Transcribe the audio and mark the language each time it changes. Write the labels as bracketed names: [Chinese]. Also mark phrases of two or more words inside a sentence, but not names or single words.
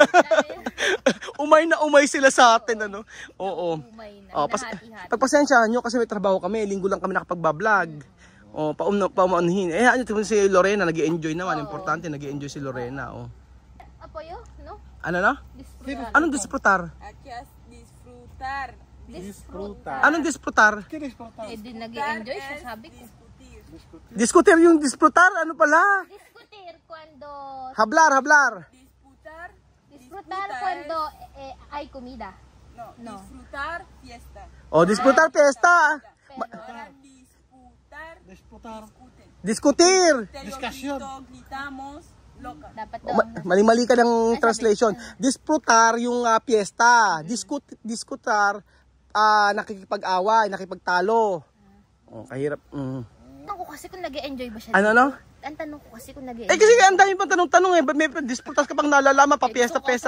[Filipino] Umay na umay sila sa atin, ano? Oo. Umay na. Nahati-hati. Pagpasensyahan nyo kasi may trabaho kami, linggo lang kami nakapag-vlog. Paumanhin. Ano si Lorena, nag-i-enjoy naman. Importante, nag-i-enjoy si Lorena. [Spanish] Apoyo, no? [Filipino] Ano na? [Spanish] Disfrutar. [Filipino] Anong disfrutar? [Spanish] Aquí es disfrutar. Disfrutar. [Filipino] Anong disfrutar? Eh, di nag-i-enjoy siya, sabi ko. [Spanish] Discutir. [Filipino] Discutir yung disfrutar? Ano pala? [Spanish] Discutir cuando... Hablar. Disputar. Disfrutar cuando hay comida. No. Disfrutar fiesta. Disfrutar fiesta. Ahora disputar. Discutir. Discussion. Gritamos. Loca. [Filipino] Dapat daw. Mali-mali ka ng translation. Disfrutar yung fiesta. Diskutar, nakikipag-away, nakipagtalo. Kahirap. Tanong ko kasi kung nag-i-enjoy ba siya. Ano? Ang tanong ko kasi kung nag-i-enjoy. Kasi ang dami pang tanong-tanong eh. May disputas ka pang nalalaman pa, piyesta-pesta.